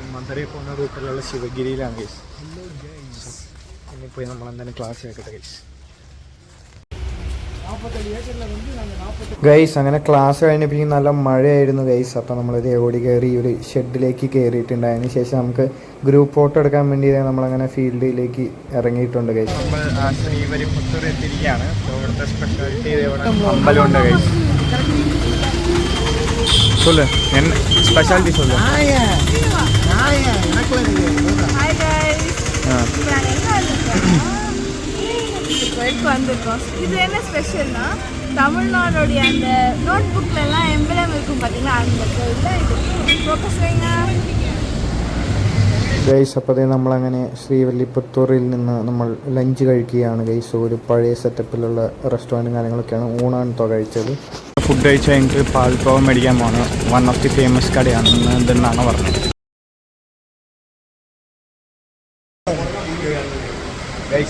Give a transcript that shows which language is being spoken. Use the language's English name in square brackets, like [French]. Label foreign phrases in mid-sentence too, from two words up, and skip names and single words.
[Malayalam] മധുരയിൽ പോകുന്ന റൂട്ടിലുള്ള ശിവഗിരിയിലാണ് ഗൈസ്. ഇനി പോയി നമ്മൾ എന്തായാലും ക്ലാസ് കേൾക്കട്ടെ ഗൈസ്. അങ്ങനെ ക്ലാസ് കഴിഞ്ഞപ്പോൾ നല്ല മഴയായിരുന്നു ഗൈസ്. അപ്പോൾ നമ്മളിത് ഓടി കയറി ഒരു ഷെഡിലേക്ക് കയറിയിട്ടുണ്ട്. അതിന് ശേഷം നമുക്ക് ഗ്രൂപ്പ് ഫോട്ടോ എടുക്കാൻ വേണ്ടി നമ്മളങ്ങനെ ഫീൽഡിലേക്ക് ഇറങ്ങിയിട്ടുണ്ട് ഗൈസ്. നമ്മൾ ശ്രീവരിപുത്തൂർ എത്തിയിരിക്കുകയാണ്. ഇവിടുത്തെ സ്പെഷ്യാലിറ്റി അമ്പലമുണ്ട് ഗൈസ്. [Tamil] சொல்லு என்ன ஸ்பெஷாலிட்டி சொல்லு. வந்திருக்கோம். இது என்ன ஸ்பெஷல்னா, தமிழ்நாடுடைய அந்த நோட் புக்ல எல்லாம் எம்பளம் இருக்கும் பார்த்தீங்களா, அந்த இது ஃபோக்கஸ் வைங்க [Malayalam] ഗൈസ്. അപ്പോൾ നമ്മളങ്ങനെ ശ്രീവല്ലിപുത്തൂരിൽ നിന്ന് നമ്മൾ ലഞ്ച് കഴിക്കുകയാണ് ഗൈസ്. ഒരു പഴയ സെറ്റപ്പിലുള്ള റെസ്റ്റോറൻറ്റും കാര്യങ്ങളൊക്കെയാണ്. ഊണാണ് കഴിച്ചത്. ഫുഡ് കഴിച്ച് കഴിഞ്ഞിട്ട് പാൽക്കോവ മേടിക്കാൻ പോകണം. [English] one of the famous [Malayalam] കടയാണ് ഇതെന്നാണ് പറഞ്ഞത് ഗൈസ്.